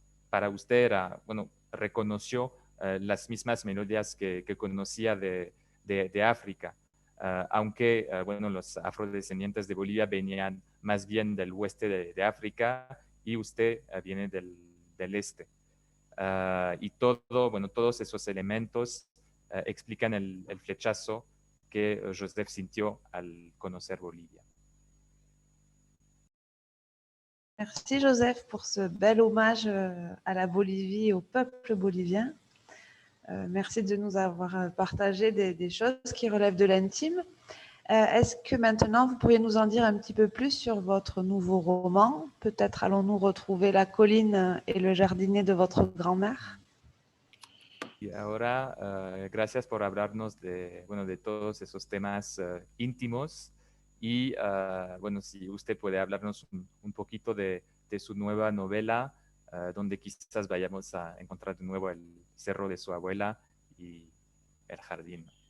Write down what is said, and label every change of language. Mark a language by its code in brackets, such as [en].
[es] para usted era, bueno, reconoció las mismas melodías que conocía de África, aunque, bueno, los afrodescendientes de Bolivia venían más bien del oeste de África y usted viene del este. Y bueno, todos esos elementos explican el flechazo que Joseph sintió al conocer Bolivia. [fr] Merci Joseph pour ce bel hommage à la Bolivie et au peuple bolivien. Merci de nous avoir partagé des choses qui relèvent de l'intime. Est-ce que maintenant, vous pourriez nous en dire un petit peu plus sur votre nouveau roman? Peut-être allons-nous retrouver la colline et le jardinet de votre grand-mère? [es] Y ahora, gracias por hablarnos de todos esos temas íntimos. Y bueno, si usted puede hablarnos un poquito de su nueva novela, donde quizás vayamos a encontrar de nuevo el cerro de su abuela y el jardín.